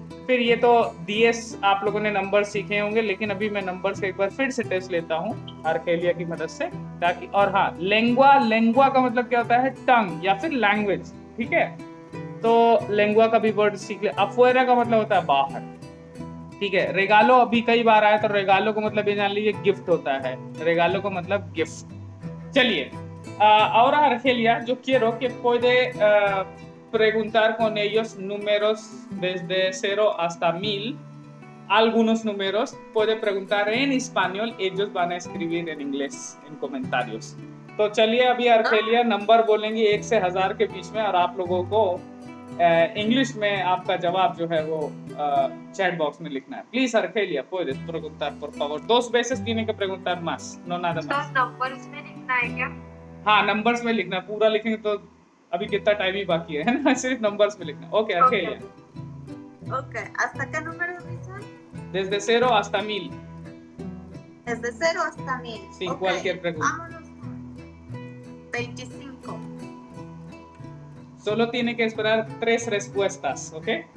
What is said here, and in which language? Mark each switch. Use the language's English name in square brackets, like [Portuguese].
[Hindi] फिर ये तो डीएस आप लोगों ने नंबर सीखे होंगे, लेकिन अभी मैं नंबर से एक बार फिर से टेस्ट लेता हूँ आर्केलिया की मदद से, ताकि, और हाँ, लेंगुआ का मतलब क्या होता है, टंग या फिर लैंग्वेज, ठीक है, तो लेंगुआ का भी वर्ड सीख ले। अफुएरा का मतलब होता है बाहर, ठीक है। रेगालो अभी कई बार आया, तो रेगालो को मतलब ये जान लीजिए गिफ्ट होता है, रेगालो को मतलब गिफ्ट। [Spanish] चलिए ahora Argelia, yo quiero que puede preguntar con ellos números desde 0 hasta 1000, algunos números puede preguntar en español, ellos van a escribir en inglés en comentarios। [Hindi] तो चलिए अभी अर्केलिया नंबर बोलेंगे 1 से 1000 के बीच में, और आप लोगों को इंग्लिश में आपका जवाब जो है वो चैट बॉक्स में लिखना है। [Spanish] प्लीज अर्केलिया, puedes preguntar por favor 2 veces tiene que preguntar más, no nada [Hindi] तो [Spanish] más। [Hindi] नंबर्स में लिखना है क्या? हाँ, नंबर्स में लिखना, पूरा लिखेंगे तो अभी कितना टाइम ही बाकी है ना, सिर्फ नंबर्स में लिखना। Okay अर्केलिया, [Spanish] Ok, ¿hasta qué número dicen? desde 0 hasta 1000, Desde 0 hasta 1000. sin Ok, cualquier pregunta। vámonos con 25. Solo tiene que esperar 3 respuestas, ¿ok?